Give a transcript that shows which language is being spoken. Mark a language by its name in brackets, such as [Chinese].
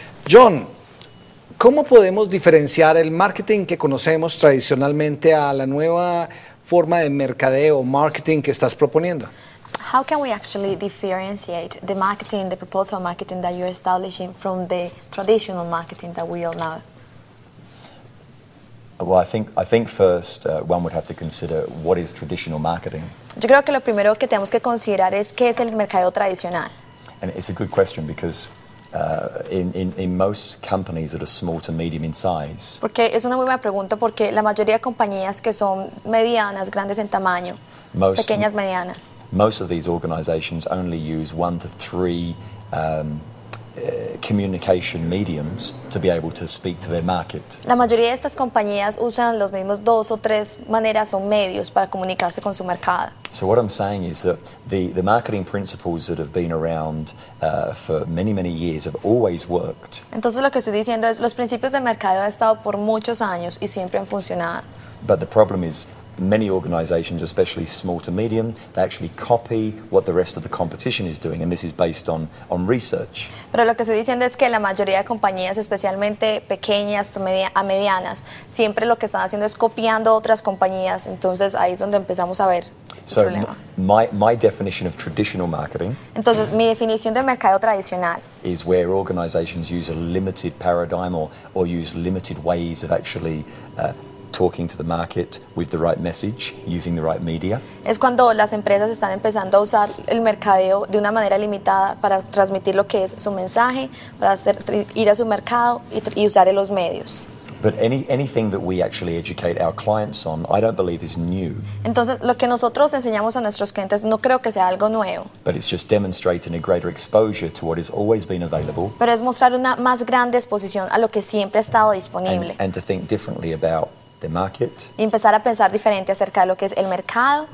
[Spanish] John, ¿cómo podemos diferenciar el marketing que conocemos tradicionalmente a la nueva forma de mercadeo o marketing que estás proponiendo? [English] How can we actually differentiate the marketing, the proposal marketing that you're establishing from the traditional marketing that we all know? Well, I think first one would have to consider what is traditional marketing. [Spanish] Yo creo que lo primero que tenemos que considerar es qué es el mercadeo tradicional. [English] And it's a good question because in most companies that are small to medium in size, [Spanish] Porque es una muy buena pregunta porque la mayoría de compañías que son medianas, grandes en tamaño, pequeñas, medianas, [English] most of these organizations only use 1 to 3 communication mediums to be able to speak to their market. [Spanish] la mayoría de estas compañías usan los mismos 2 o 3 maneras o medios para comunicarse con su mercado. [English] So what I'm saying is that the marketing principles that have been around for many years have always worked. [Spanish] Entonces lo que estoy diciendo es los principios de mercadeo han estado por muchos años y siempre han funcionado. [English] But the problem is many organizations, especially small to medium, they actually copy what the rest of the competition is doing, and this is based on research. [Spanish] Pero lo que estoy diciendo es que la mayoría de compañías, especialmente pequeñas a medianas, siempre lo que están haciendo es copiando otras compañías. Entonces ahí es donde empezamos a ver el [English] So [Spanish] problema. [English] my definition of traditional marketing [Spanish] Entonces mi definición de mercadeo tradicional [English] is where organizations use a limited paradigm or use limited ways of actually talking to the market with the right message, using the right media. [Spanish] es cuando las empresas están empezando a usar el mercadeo de una manera limitada para transmitir lo que es su mensaje, para ir a su mercado y usar los medios. [English] But anything that we actually educate our clients on, I don't believe is new. [Spanish] Entonces, lo que nosotros enseñamos a nuestros clientes no creo que sea algo nuevo, [English] But it's just demonstrating a greater exposure to what has always been available [Spanish] pero es mostrar una más grande exposición a lo que siempre ha estado disponible. [English] and to think differently about the market, [Spanish] Y empezar a pensar diferente acerca de lo que es el mercado,